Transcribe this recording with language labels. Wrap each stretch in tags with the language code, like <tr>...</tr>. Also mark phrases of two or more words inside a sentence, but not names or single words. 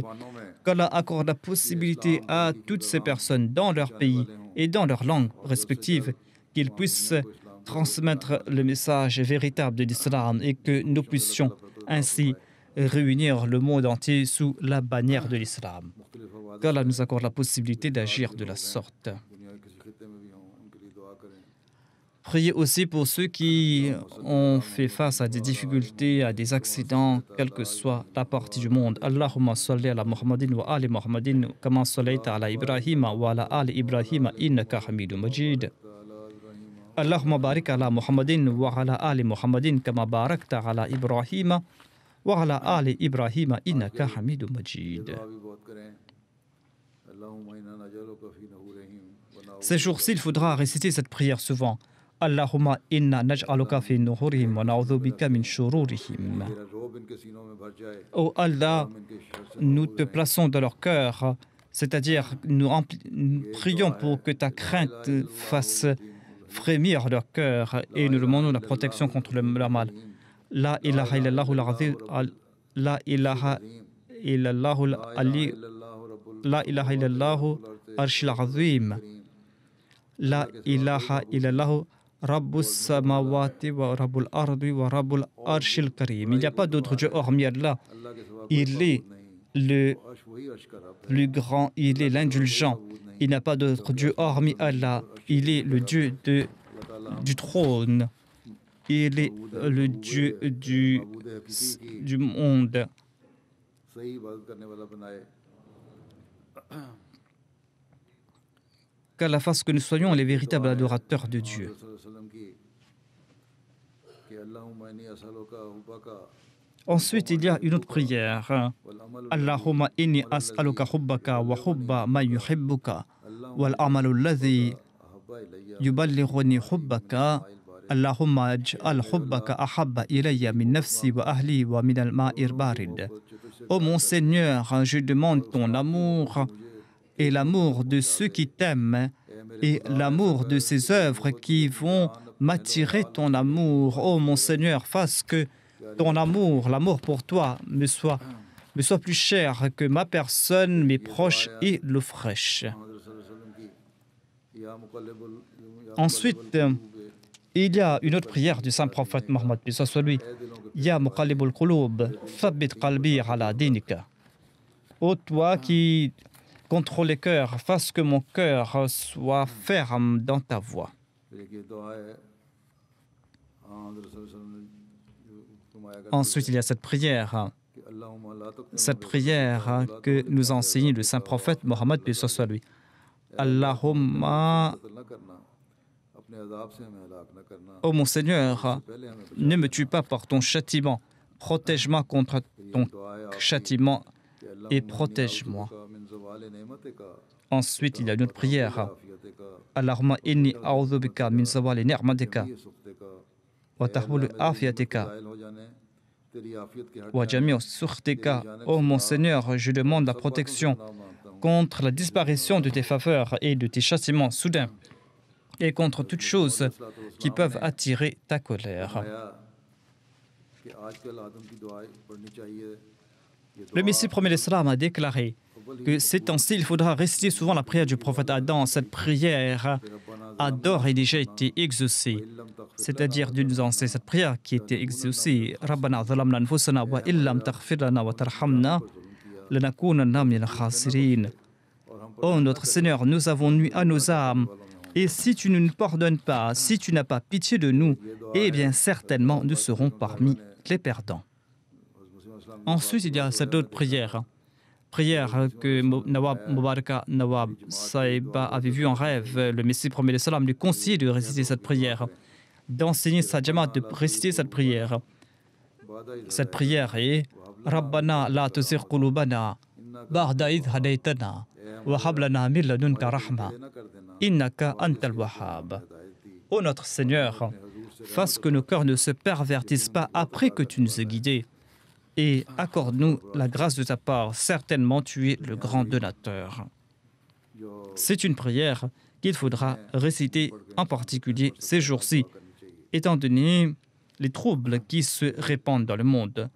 <fr>Qu'Allah accorde la possibilité à toutes ces personnes dans leur pays et dans leurs langues respectives qu'ils puissent transmettre le message véritable de l'islam et que nous puissions ainsi réunir le monde entier sous la bannière de l'islam. Qu'Allah nous accorde la possibilité d'agir de la sorte. Priez aussi pour ceux qui ont fait face à des difficultés, à des accidents, quelle que soit la partie du monde.</fr> <ar>اللهم صل على محمد وعلى آل محمد كما صليت على إبراهيم وعلى آل إبراهيم إنك حميد مجيد. اللهم بارك على محمد وعلى آل محمد كما باركت على إبراهيم وعلى آل إبراهيم إنك حميد مجيد.</ar> <fr>Ces jours-ci, il faudra réciter cette prière souvent.</fr> <ar>اللهم إنا نجعلك في نحورهم ونعوذ بك من شرورهم.</ar> <fr>Oh Allah, nous te plaçons dans leur cœur, c'est-à-dire nous prions pour que ta crainte fasse frémir leur cœur et nous demandons la protection contre le mal.</fr> <ar>لا إله إلا الله العظيم لا إله إلا الله العلي لا إله إلا الله العرش العظيم لا إله إلا الله رب السماوات ورب الأرض ورب العرش الكريم.</ar> <fr>Il n'y a pas d'autre Dieu hormis Allah. Il est le plus grand, il est l'indulgent. Il n'y a pas d'autre Dieu hormis Allah. Il est le Dieu du trône. Il est le Dieu du monde. Qu'Allah fasse que nous soyons les véritables adorateurs de Dieu. Ensuite, il y a une autre prière.</fr> <ar>اللهم إني أسألك حبك وحب ما يحبك والعمل الذي يبلغني حبك. اللهم اجعل حبك أحب إلي من نفسي وأهلي ومن الماء البارد.</ar> <fr>Ô mon Seigneur, je demande ton amour et l'amour de ceux qui t'aiment et l'amour de ces œuvres qui vont m'attirer ton amour. Oh mon Seigneur, fasse que ton amour, l'amour pour toi, me soit plus cher que ma personne, mes proches et l'eau fraîche. Ensuite, il y a une autre prière du saint prophète Mohammed, puis soit lui.</fr> <ar>يا مقلب القلوب ثبت قلبي على دينك.</ar> <fr>Ô toi qui contrôle les cœurs, fasse que mon cœur soit ferme dans ta voie. Ensuite, il y a cette prière que nous enseigne le saint prophète Mohammed, puis soit lui. Allahumma, ô mon Seigneur, ne me tue pas par ton châtiment, protège-moi contre ton châtiment et protège-moi. Ensuite, il y a une autre prière.</fr> <ar>اللهم إني أعوذ بك من زوال نعمتك وتحويل عافيتك وجميع سخطك.</ar> <fr>Oh mon Seigneur, je demande la protection contre la disparition de tes faveurs et de tes châtiments soudains et contre toutes choses qui peuvent attirer ta colère. Le Messie premier l'Islam a déclaré que ces temps-ci, il faudra réciter souvent la prière du prophète Adam. Cette prière a d'ores et déjà été exaucée. C'est-à-dire de nous enseigner cette prière qui était exaucée.</fr> <ar>ربنا ظلمنا أنفسنا وإن لم تغفر لنا وترحمنا لنكونن من الخاسرين.</ar> <fr>Oh notre Seigneur, nous avons nui à nos âmes. Et si tu ne nous pardonnes pas, si tu n'as pas pitié de nous, eh bien certainement nous serons parmi les perdants. Ensuite, il y a cette autre prière que Nawab Mubaraka Nawab Saïba avait vue en rêve. Le Messie premier le salam lui conseillait de réciter cette prière, d'enseigner sa jamaat de réciter cette prière. Cette prière est</fr> <ar>ربنا لا تزغ قلوبنا بعد إذ هديتنا وهب لنا من لدنك رحمة إنك أنت الوهاب.</ar> <fr>Ô notre Seigneur, fasse que nos cœurs ne se pervertissent pas après que tu nous aies guidés. Et accorde-nous la grâce de ta part. Certainement, tu es le grand donateur. C'est une prière qu'il faudra réciter en particulier ces jours-ci, étant donné les troubles qui se répandent dans le monde.</fr>